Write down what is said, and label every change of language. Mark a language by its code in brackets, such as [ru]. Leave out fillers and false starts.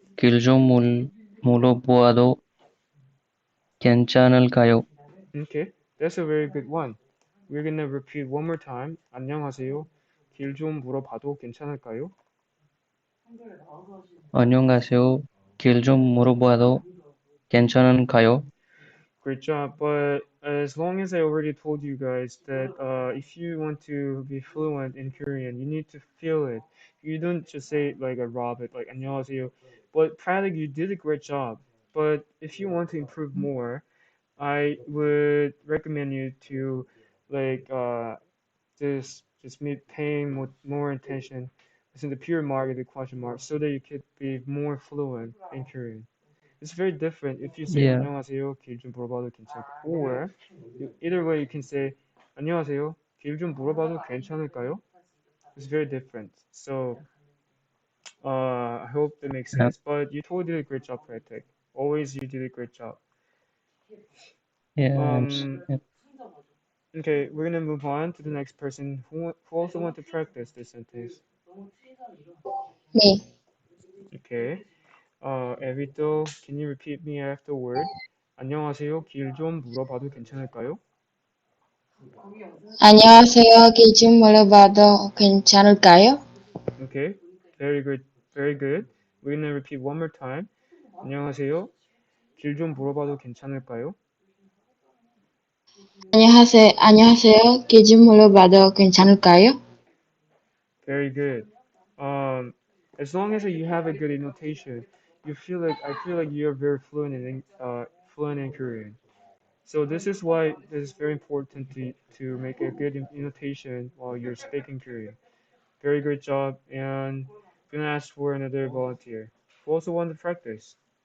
[ko] 길 좀 물어보아도 괜찮을까요? [en] Okay, that's a very good one. We're gonna repeat one more time. [ko] 안녕하세요. 길 좀 물어봐도 괜찮을까요? 안녕하세요. 길 좀 물어봐도 괜찮을까요? [en] Great job. But as long as I already told you guys that if you want to be fluent in Korean, you need to feel it. You don't just say it like a robot, like [ko] 안녕하세요. [en] But practically, you did a great job. But if you want to improve more, I would recommend you to like just be paying more attention. Listen to the pure mark and the question mark so that you could be more fluent in Korean. It's very different if you say Yeah. [ko] 안녕하세요, 길 좀 물어봐도 괜찮고, [en] or either way you can say [ko] 안녕하세요, 길 좀 물어봐도 괜찮을까요? [en] It's very different. So I hope that makes Yep. sense. But you totally did a great job, Pratik. Always you did a great job. Yeah. Yep. Okay, we're gonna move on to the next person who also want to practice this sentence. Me. Okay. 에비도, can you repeat me afterward? [ko] 안녕하세요, 길 좀 물어봐도 괜찮을까요? 안녕하세요. 길 좀 물어봐도 괜찮을까요? [en] Okay, very good, very good. We're gonna repeat one more time. [ko] 안녕하세요. 길 좀 물어봐도 괜찮을까요? 안녕하세요. 길 좀 물어봐도 괜찮을까요? [en] Very good. Um, as long as you have a good intonation, I feel like you're very fluent in Korean. So this is why it is very important to make a good intonation while you're speaking Korean. Very great job, and I'm gonna ask for another volunteer who also want to practice.